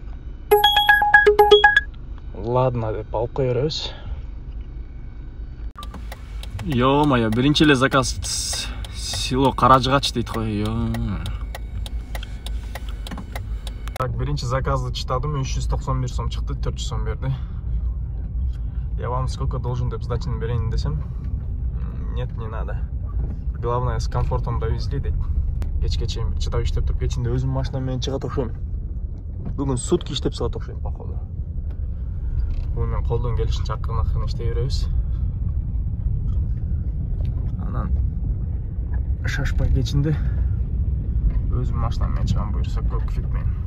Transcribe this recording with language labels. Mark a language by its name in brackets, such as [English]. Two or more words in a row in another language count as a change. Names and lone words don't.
[Kyrgyz] Ладно деп алып кое беребиз. Ё-моё, биринчи эле заказ село Каражыгач дейт го. Так, биринчи заказды чытадым, 391 сом чыкты, 400 сом берди. [Russian] Я вам сколько должен [Kyrgyz] деп сдачаны берейин десем, [Russian] нет, не надо. Главное, с комфортом довезли дейт. [Kyrgyz] Кечке чейин чыдап иштеп туруп, кечинде өзүм машинам менен чыгат окшойм. Бүгүн сутки иштеп салат окшойм, походу. Бүгүн мен колдон келишинче акырын иштей беребиз. Анан шашпай кечинде өзүм машинам менен чыгам, буюрса көк фитмен.